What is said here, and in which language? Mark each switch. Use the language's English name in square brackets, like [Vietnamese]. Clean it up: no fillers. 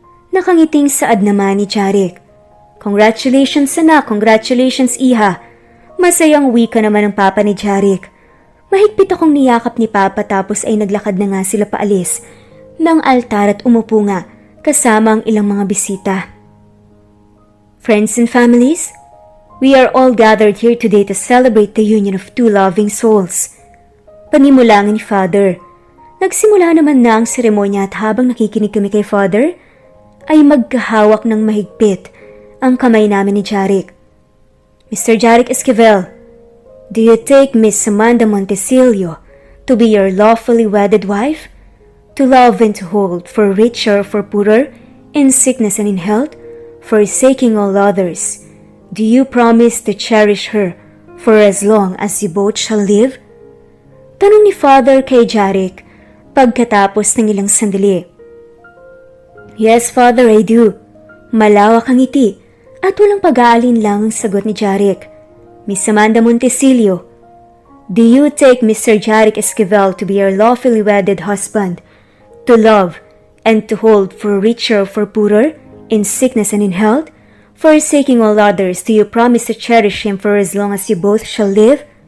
[Filipino] Nakangiting saad naman ni Jarek. Congratulations anak, congratulations iha. Masayang uwi ka naman ng Papa ni Jarek. Mahigpit akong niyakap ni Papa tapos ay naglakad na nga sila paalis ng altar at umupo nga kasama ang ilang mga bisita. [English] Friends and families, we are all gathered here today to celebrate the union of two loving souls. [Filipino] Panimulangan ni Father. Nagsimula naman na ang seremonya at habang nakikinig kami kay Father, ay magkahawak ng mahigpit ang kamay namin ni Jarek. [English] Mr. Jarek Esquivel, do you take Miss Amanda Montesilio to be your lawfully wedded wife? To love and to hold, for richer or for poorer, in sickness and in health, forsaking all others? Do you promise to cherish her for as long as you both shall live? [Filipino] Tanong ni Father kay Jarek pagkatapos ng ilang sandali. [English] Yes, Father, I do. [Filipino] Malawak ang ngiti at walang pag-aalin lang ang sagot ni Jarek. [English] Miss Amanda Montesilio, do you take Mr. Jarek Esquivel to be your lawfully wedded husband, to love and to hold for richer or for poorer, in sickness and in health? Forsaking all others, do you promise to cherish him for as long as you both shall live?